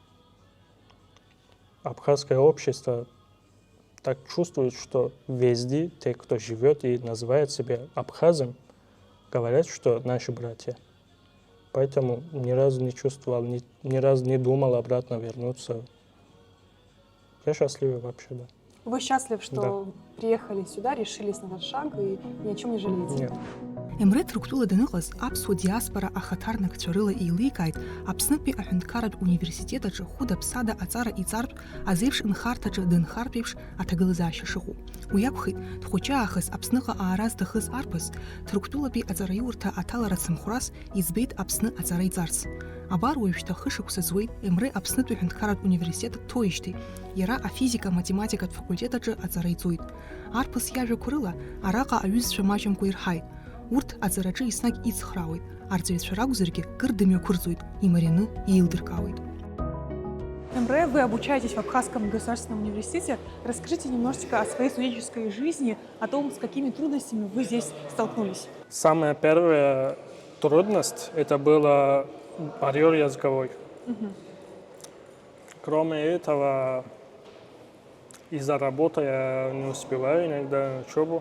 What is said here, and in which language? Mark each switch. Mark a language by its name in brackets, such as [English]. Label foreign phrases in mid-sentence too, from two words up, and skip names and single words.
[Russian] Абхазское общество так чувствует, что везде те, кто живет и называет себя абхазом, говорят, что наши братья. Поэтому ни разу не чувствовал, ни разу не думал обратно вернуться. Я счастлив вообще, да. Вы счастливы, что приехали сюда, решились на этот шаг и ни о чем не жалеете? Нет. [Abkhazian] Емрет руктула даныҟаз аԥсуа диаспора ахаҭарнакцәа рыла еиликааит Аԥснытәи аҳәынҭқарратә университет аҿы хәыда-ԥсада аҵара иҵартә азеиԥш нхарҭаҿы дынхартә еиԥш аҭагылазаашьа шыҟоу. Уи акәхеит, дхәыҷы аахыс Аԥсныҟа аара зҭахыз арԥыс Ҭырқәтәылатәи аҵараиурҭа аҭалара цымхәрас иӡбеит Аԥсны аҵара иҵарц. Абар уажәшьҭа хышықәса зуеит Емре Аԥснытәи аҳәынҭқарратә университет дҭоуижьҭеи иара афизика-математикатә факультет аҿы аҵара иҵоит. Арԥыс иажәақәа рыла араҟа аҩызцәа маҷымкәа ирҳаит. Урҭ аҵараҿы еснагь ицхраауеит, арҵаҩцәа ракәзаргьы кыр дымҩақәырҵоит, имарианы иеилдыркаауеит. [Russian] Эмре, вы обучаетесь в Абхазском государственном университете. Расскажите немножечко о своей студенческой жизни, о том, с какими трудностями вы здесь столкнулись. Самая первая трудность – это был барьер языковой. Кроме этого, из-за работы я не успеваю иногда учебу.